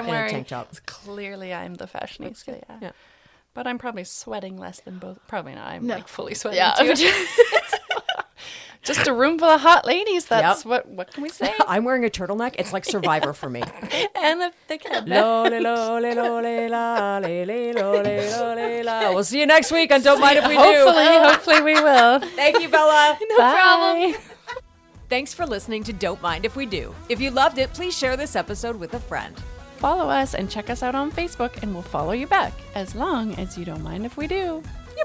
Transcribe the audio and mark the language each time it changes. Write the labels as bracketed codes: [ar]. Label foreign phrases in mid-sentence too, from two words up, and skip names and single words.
[en] in a wearing. tank top. Clearly, I'm the fashionista. Yeah. Yeah. But I'm probably sweating less than both. Probably not. I'm No. like fully sweating Yeah. too. Just a room full of hot ladies. That's Yep. what can we say? I'm wearing a turtleneck. It's like Survivor for me. And the thick head. Lole, lole, lole, la, le, le, lole, lole, la. We'll see you next week on Don't Mind If We Do. Hopefully we will. Thank you, Bella. No problem. Thanks for listening to Don't Mind If We Do. If you loved it, please share this episode with a friend. follow us and check us out on Facebook, and we'll follow you back, as long as you don't mind if we do.